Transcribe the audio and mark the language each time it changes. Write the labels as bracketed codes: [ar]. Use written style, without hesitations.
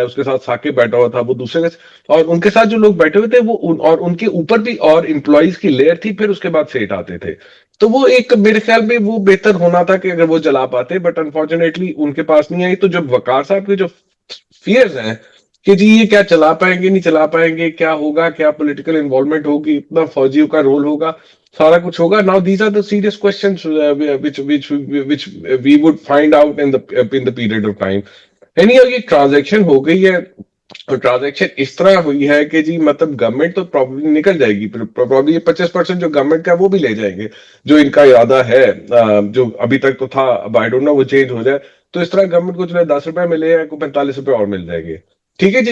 [ur] اس کے ساتھ ثاقب بیٹھا ہوا تھا، وہ دوسرے اور ان کے ساتھ جو لوگ بیٹھے ہوئے تھے وہ اور ان کے اوپر بھی اور امپلائیز کی لیئر تھی، پھر اس کے بعد سیٹ آتے تھے. تو وہ ایک میرے خیال میں وہ بہتر ہونا تھا کہ اگر وہ جلا پاتے، [en] but unfortunately [ur] ان کے پاس نہیں آئی. تو جب وقار صاحب کے جو فیئرز ہیں کہ جی یہ کیا چلا پائیں گے نہیں چلا پائیں گے، کیا ہوگا، کیا پولیٹیکل انوالومنٹ ہوگی، اتنا فوجیوں کا رول ہوگا، سارا کچھ ہوگا. [en] Now these are the serious questions which we would find out in the period of time. [ur] Anyhow یہ ٹرانزیکشن ہو گئی ہے اور ٹرانزیکشن اس طرح ہوئی ہے کہ جی مطلب گورنمنٹ تو پروبلی نکل جائے گی. پروبلی 25% جو گورنمنٹ کا وہ بھی لے جائیں گے جو ان کا ارادہ ہے، جو ابھی تک تو تھا. اب [en] I don't know [ur] وہ چینج ہو جائے تو اس طرح گورنمنٹ کو جو ہے 10 روپے ملے ہیں کو 45 روپے اور مل جائیں گے. ٹھیک ہے جی.